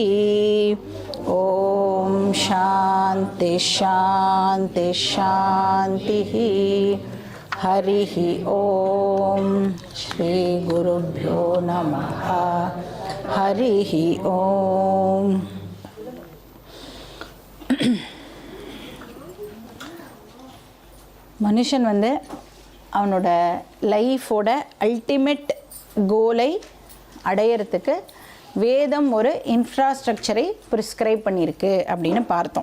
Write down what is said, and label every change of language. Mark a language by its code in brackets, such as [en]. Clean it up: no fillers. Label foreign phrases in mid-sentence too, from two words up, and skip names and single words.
[sa] ॐ शान्ति शान्ति शान्तिः. हरिः ॐ श्री गुरुभ्यो नमः. हरिः ॐ. [ta] மனுஷன் அவனோட [en] life ultimate goal [ta] அடையிறதுக்கு வேதம் ஒரு [en] infrastructure prescribe [ta] பண்ணியிருக்கு அப்படின்னு பார்த்தோம்.